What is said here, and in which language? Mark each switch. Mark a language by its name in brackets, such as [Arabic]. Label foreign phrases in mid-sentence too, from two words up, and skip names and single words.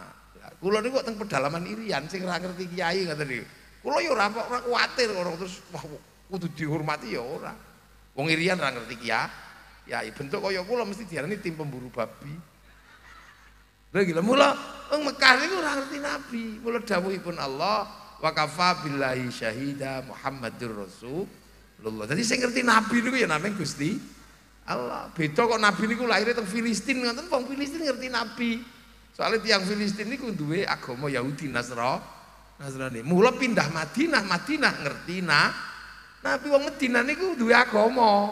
[Javanese] Kula niku teng pedalaman Irian sing ora ngerti kiai ngoten niku. Kula ya ora kuwatir orang terus wah kudu dihormati ya ora. Wong Irian ora ngerti kiai. Bentuk kaya kula mesti diarani [Indonesian] tim pemburu babi. [Javanese] Lha gila mula wong Mekah niku ora ngerti nabi. Mula dawuhipun Allah [Arabic] wa kafa billahi syahida Muhammadur Rasulullah. [Javanese] Dadi sing ngerti nabi niku ya namanya Gusti Allah. Beda kok nabi niku lahir teng Filistin ngoten wong Filistin ngerti nabi. Soalnya tiang Filistin niku duwe agama Yahudi Nasrani. Mula pindah Madinah ngerti nabi wong Madinah niku duwe agama.